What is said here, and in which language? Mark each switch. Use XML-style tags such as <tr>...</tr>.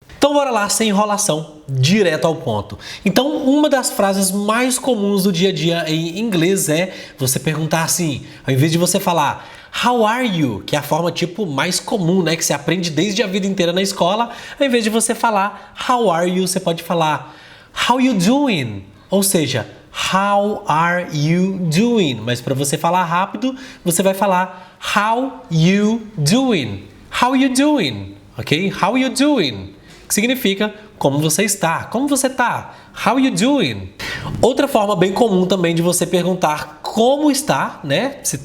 <pt>Então bora lá, sem enrolação, direto ao ponto. Então, uma das frases mais comuns do dia a dia em inglês é você perguntar assim, ao invés de você falar</pt> <en>How are you?</en> <pt>Que é a forma tipo mais comum, né? Que você aprende desde a vida inteira na escola. Ao invés de você falar</pt> <en>How are you?</en> <pt>Você pode falar</pt> <en>How you doing?</en> <pt>Ou seja,</pt> <en>How are you doing?</en> <pt>Mas para você falar rápido, você vai falar</pt> <en>How you doing? How you doing? Ok? How you doing?</en> <pt>Que significa como você está, como você está,</pt> <en>how you doing?</en> <pt>Outra forma bem comum também de você perguntar como está, né?</pt>